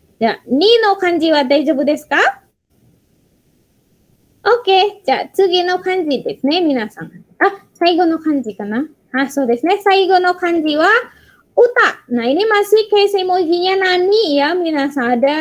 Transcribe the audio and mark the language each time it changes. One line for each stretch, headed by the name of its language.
Japanese: じゃあ、ni no kanji wa daijoubu desu ka? OK。じゃあ、次の漢字ですね、皆さん。最後の漢字かな。そうですね。最後の漢字は、uta.
Indonesian: Nah, ini masih case emojinya
Japanese: nani ya, minasan.